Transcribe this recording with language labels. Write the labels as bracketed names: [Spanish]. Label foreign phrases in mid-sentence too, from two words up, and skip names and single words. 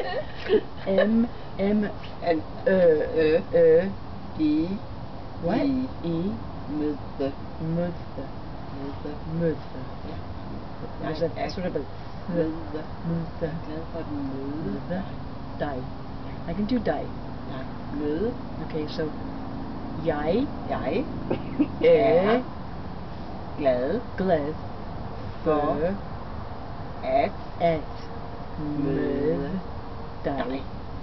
[English] M and E. What? E. Møde. There's a sort of a møde. Die. I can do die. Møde. Okay, so [Danish] jeg er glad for at møde dig.